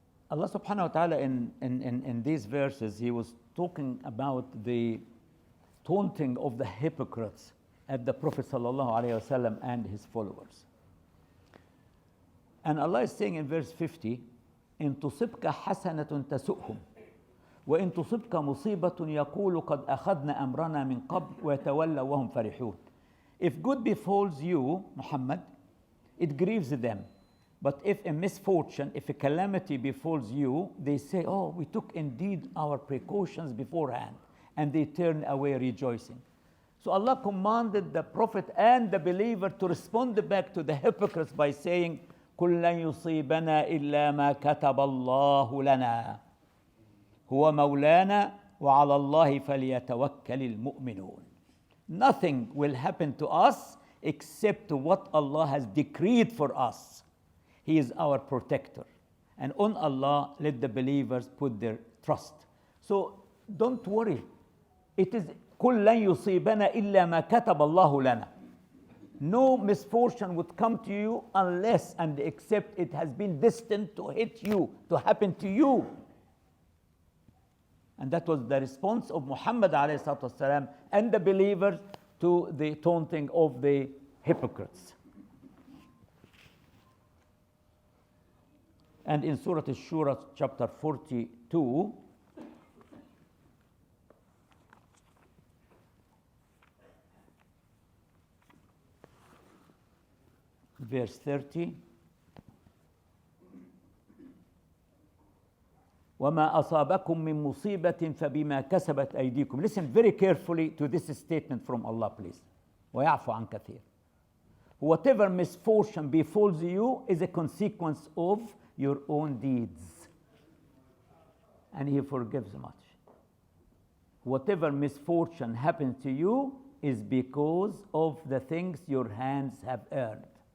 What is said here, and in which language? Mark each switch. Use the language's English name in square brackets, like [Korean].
[English] Allah subhanahu wa ta'ala in these verses, He was talking about the taunting of the hypocrites at the Prophet sallallahu alaihi wasallam and his followers. And Allah is saying in verse 50, [Arabic] إن تصبك حسنة تسؤهم وإن تصبك مصيبة يقول قد أخذنا أمرنا من قبل ويتولوا وهم فرحون. [English] If good befalls you, Muhammad, it grieves them. But if a misfortune, if a calamity befalls you, they say, oh, we took indeed our precautions beforehand, and they turn away rejoicing. So Allah commanded the Prophet and the believer to respond back to the hypocrites by saying, [Arabic] قُلْ لَنْ يُصِيبَنَا إِلَّا مَا كَتَبَ اللَّهُ لَنَا هُوَ مَوْلَانَا وَعَلَى اللَّهِ فَلْيَتَوَكَّلِ الْمُؤْمِنُونَ. [English] Nothing will happen to us except what Allah has decreed for us. He is our protector. And on Allah, let the believers put their trust. So don't worry. It is [Arabic] قُلْ لَنْ يُصِيبَنَا إِلَّا مَا كَتَبَ اللَّهُ لَنَا. [English] No misfortune would come to you unless and except it has been destined to hit you, to happen to you. And that was the response of Muhammad ﷺ and the believers to the taunting of the hypocrites. And in Surah Ash-Shura, chapter 42, verse 30, [Arabic] وَمَا أَصَابَكُم مِّن مُّصِيبَةٍ فَبِمَا كَسَبَتْ أَيْدِيكُم. [English] Listen very carefully to this statement from Allah, please. [Arabic] وَيَعْفُ عَنْ كَثِيرٍ. [English] Whatever misfortune befalls you is a consequence of your own deeds. And He forgives much. Whatever misfortune happens to you is because of the things your hands have earned.